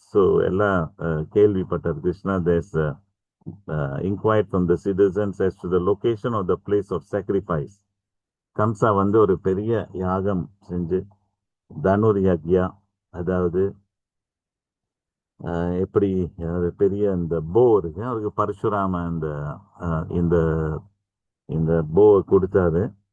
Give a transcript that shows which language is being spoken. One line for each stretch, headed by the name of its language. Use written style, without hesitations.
Tamil: So எல்லாம் கேள்விப்பட்டார் Krishna.
English: there's inquired from the citizens as to the location of the place of sacrifice.
Tamil: கம்சா வந்து ஒரு பெரிய யாகம் செஞ்சு தனுர் யக்யா, அதாவது எப்படி பெரிய இந்த போ இருக்கு, அவருக்கு பரசுராம இந்த இந்த போ கொடுத்தாரு.